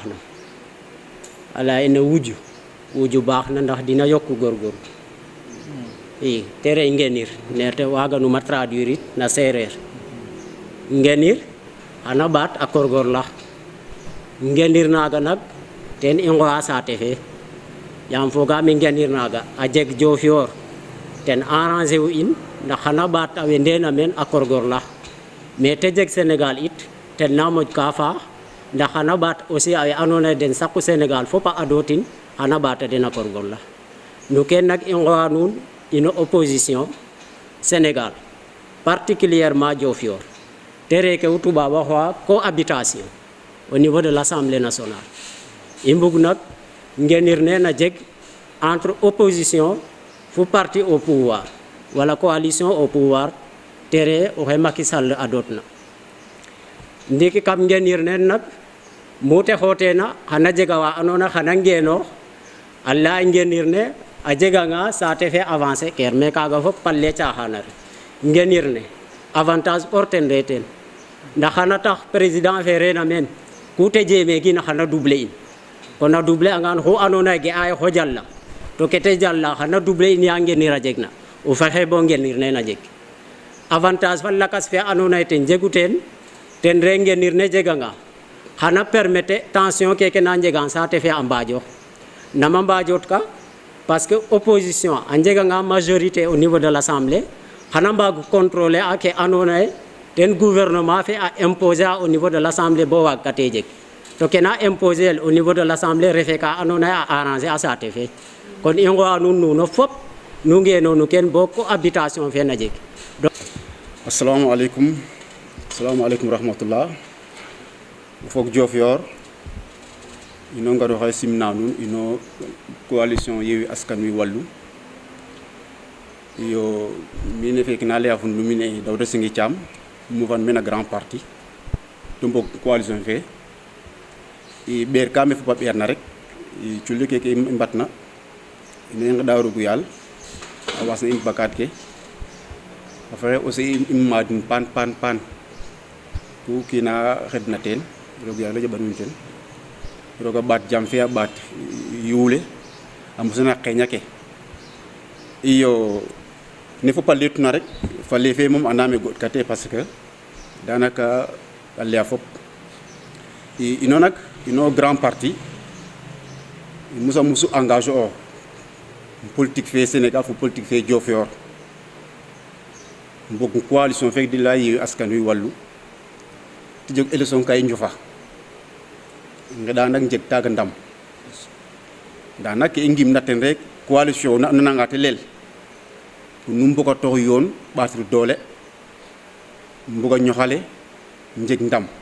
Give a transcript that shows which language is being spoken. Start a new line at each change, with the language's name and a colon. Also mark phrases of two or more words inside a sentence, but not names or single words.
Serer: na a laya ine wuju baax na ndax dina yokku góorgóorlu i te re ngenir nerte waganuma traduire it na sereer ngenir xana ɓaat a korgorlax ngenir naga nak ten i ngoya saate fe yaam fogame ngenir naga a jeg Diofior ten arranger u in ndax xana ɓaat a we ndena men a korgorlax mais te jeg Sénégal it ten na moƴ ka faax ndax xana ɓaat aussi a we andoona yee den saqu Sénégal fop a adotin xana ɓaata den a korgorlax no ken nak i ngoya nuun ino opposition Sénégal particulièrement Diofior te reke u tubaab a xooxa cohabitation
French: au niveau de l'Assemblée nationale
Serer: i mbug nak ngenir ne na jeg
French: entre opposition
Serer: fu
French: parti au pouvoir
Serer: wala
French: coalition au pouvoir
Serer: te re oxe Macky Sall adotna ndiki kam ngenir ne nak mute xootena xana jega wa andoona xana ngeenoox a laya ngenir ne a jeganga saate fe avancer ker mais kaga fop palle caaxaana re ngenir ne avantage porten re ten ndax xana tax président fe reena meen ku te jeeme gina xana doubler in kon a doubler angan xu andoona yee ge'a xo jala to ke te jala xana doubler in ya ngenir a jegna o fexe bo ngenir ne na jeg avantage fa lakas fe andoona yee ten jegu ten re ngenir ne jeganga xana
French: permettre tension
Serer: keke na njegan saate fe a mbaajox nama mbaajoot ka
French: parce que opposition
Serer: a jeganga
French: majorité au niveau de l'Assemblée
Serer: xana mbagu contrôler a ke andoona ye ten gouvernement fe a imposer a
French: au niveau de l'Assemblée
Serer: bo waag kate jeg to ke na imposer el
French: au niveau de l'Assemblée
Serer: refe ka andoona ye a arranger a saate fe kon i ngoya nuun fop nu ngeenonu ken bo cohabitation fe na jeg.
Arabic: Assalamu alaikum rahmatullah.
Serer: Fok Diofior ino ngaro xay simna nun ino coalition Yewwi Askan Wi Wallu yo mine fek na leya fun lumine Dawda Singi Thiam mu fan mena
French: grand parti
Serer: to mbok coalition fe i ber kame fo papier na rek i culli ke i mbatna ine ngada rugu yal a wasna in bakat ke a fexe aussi i madin pan ku kina xedna ten roog yàlla jaɓanuun ten roga ɓaat jam fe a ɓaat yuule a mosana qeña ke iyo ne fop a letuna rek fa le fe moom andame goɗ kate
French: parce que
Serer: danaka a leya fop ino nak ino
French: grand parti
Serer: musa musu engagé o politique fe Sénégal fo politique fe Diofior mbog coalition fe di leya Yewwi Askan Wi Wallu ti jeg élection kay njofa ngeɗa nak jeg taga ndam nda nak ke i ngimna ten rek coalition na nananga te leel pour nu mbogatox yoon ɓatir doole mboga ñoxale njeg ndam